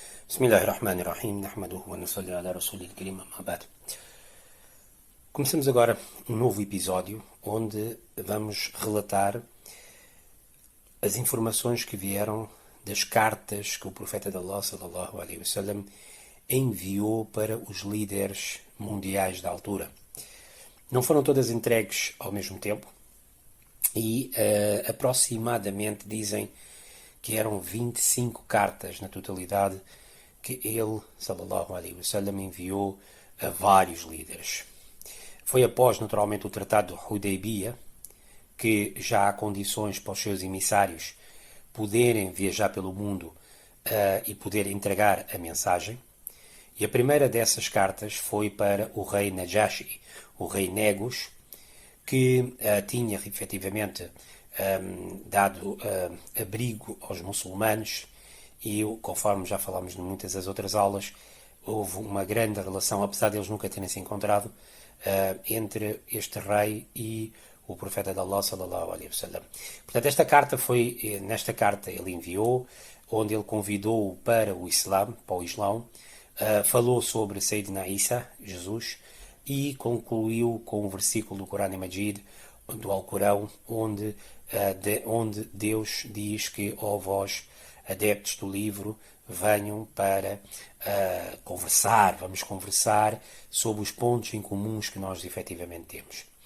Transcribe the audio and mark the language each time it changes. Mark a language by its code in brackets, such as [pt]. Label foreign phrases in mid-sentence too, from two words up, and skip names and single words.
[ar] بسم الله الرحمن الرحيم، نحمده ونصلي على رسوله الكريم، أما بعد. [pt] Começamos agora um novo episódio onde vamos relatar as informações que vieram das cartas que o profeta de Allah, [ar] صلى الله عليه وسلم, [pt] enviou para os líderes mundiais da altura. Não foram todas entregues ao mesmo tempo e aproximadamente dizem que eram 25 cartas na totalidade que ele, [ar] صلى الله عليه وسلم, [pt] enviou a vários líderes. Foi após, naturalmente, o Tratado de Hudaybiyah que já há condições para os seus emissários poderem viajar pelo mundo e poder entregar a mensagem. E a primeira dessas cartas foi para o rei Najashi, o rei Negus, que tinha efetivamente dado abrigo aos muçulmanos e, conforme já falámos em muitas das outras aulas, houve uma grande relação, apesar de eles nunca terem se encontrado, entre este rei e o profeta de Allah, [ar] صلى الله عليه وسلم. [pt] Portanto, nesta carta ele enviou, onde ele convidou-o para o Islão, falou sobre Sayyidina Isa, Jesus, e concluiu com um versículo do Corão Majid, do Alcorão, onde Deus diz que, ó vós, adeptos do livro, venham para vamos conversar sobre os pontos em comuns que nós efetivamente temos.